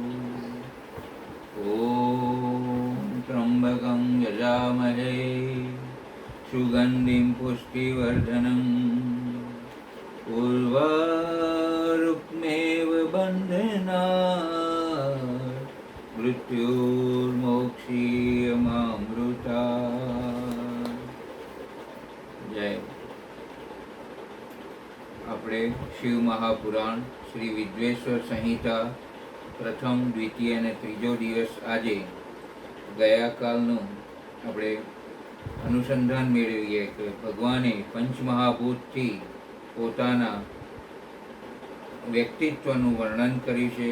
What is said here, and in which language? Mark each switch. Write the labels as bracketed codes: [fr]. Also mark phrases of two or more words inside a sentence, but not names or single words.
[sa] ॐ त्र्यम्बकं यजामहे सुगन्धिं पुष्टिवर्धनम् उर्वारुक्मेव बन्धनात् मृत्युर्मोक्षीयमामृतात्। जय। [gu] આપણે શિવ મહાપુરાણ શ્રી વિદ્વેશ્વર સંહિતા પ્રથમ દ્વિતીય અને ત્રીજો દિવસ આજે ગયા કાલનું આપણે અનુસંધાન મેળવીએ કે ભગવાને પંચમહાભૂતથી પોતાના વ્યક્તિત્વનું વર્ણન કર્યું છે।